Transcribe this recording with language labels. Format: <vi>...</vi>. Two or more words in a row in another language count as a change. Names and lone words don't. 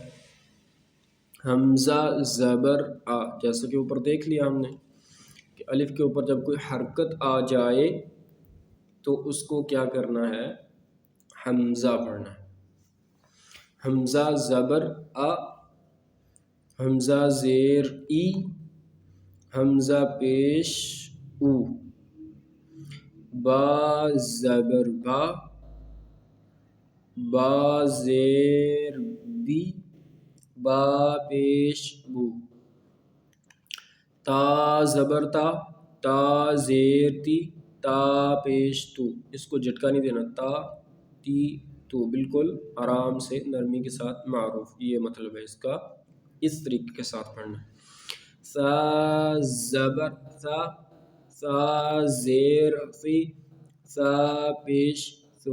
<ur>حمزہ زبر آ، جیسا کہ اوپر دیکھ لیا ہم نے کہ الف کے اوپر جب کوئی حرکت آ جائے تو اس کو کیا کرنا ہے، حمزہ پڑھنا ہے۔ حمزہ زبر آ، حمزہ زیر ای، حمزہ پیش او، با زبر با، با زیر بی، با پیش بو، تا زبر تا، تا زیر تی، تا پیش تو۔ اس کو جھٹکا نہیں دینا، تا تی تو، بالکل آرام سے نرمی کے ساتھ معروف، یہ مطلب ہے اس کا، اس طریقے کے ساتھ پڑھنا ہے۔ سا زبر سا، سا زیر سی، سا پیش سو۔</ur>